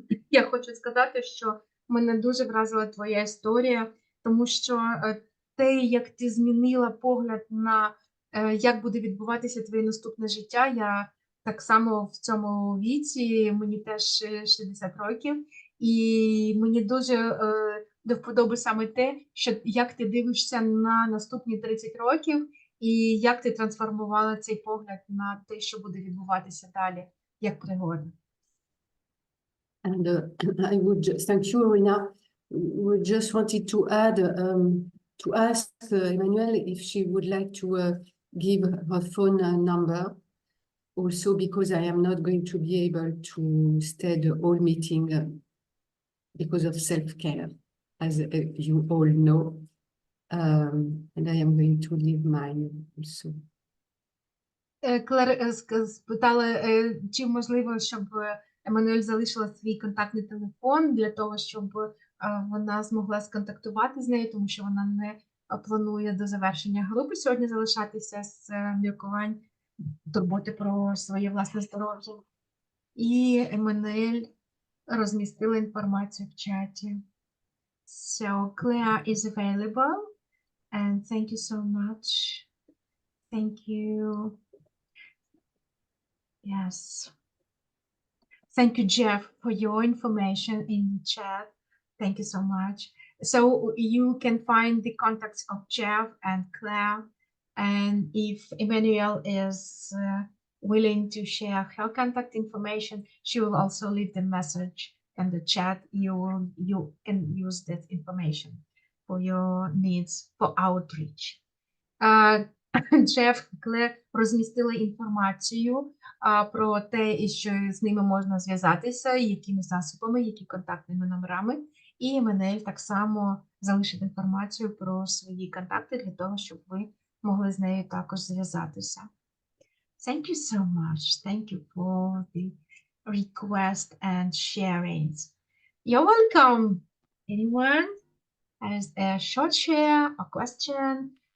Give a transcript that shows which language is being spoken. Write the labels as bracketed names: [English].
[Ukrainian] Я хочу сказати, що мене дуже вразила твоя історія, тому що те, як ти змінила погляд на як буде відбуватися твоє наступне життя, я так само в цьому віці, мені теж 60 років, і мені дуже до вподоби саме те, що як ти дивишся на наступні 30 років, і як ти трансформувала цей погляд на те, що буде відбуватися далі, як пригода. [English] And I would just, thank you, Rina. We just wanted to add, to ask Emmanuelle if she would like to give her phone number. Also, because I am not going to be able to stay the whole meeting because of self-care, as you all know. And I am going to leave mine also. [Ukrainian] Клер спитала, чи можливо, щоб Еммануель залишила свій контактний телефон для того, щоб вона змогла сконтактувати з нею, тому що вона не планує до завершення групи сьогодні залишатися з міркувань турботи про своє власне здоров'я. І Еммануель розмістила інформацію в чаті. [English] So Claire is available, and thank you so much. Thank you. Yes. Thank you, Jeff, for your information in the chat. Thank you so much. So you can find the contacts of Jeff and Claire. And if Emmanuelle is willing to share her contact information, she will also leave the message in the chat. You can use that information for your needs for outreach. [Ukrainian] Джеф, Клер розмістили інформацію про те, що з ними можна зв'язатися, якими засобами, які контактними номерами. І Еммануель так само залишить інформацію про свої контакти для того, щоб ви могли з нею також зв'язатися. [English] Thank you so much. Thank you for the request and sharings. You're welcome. Anyone has a short share or question?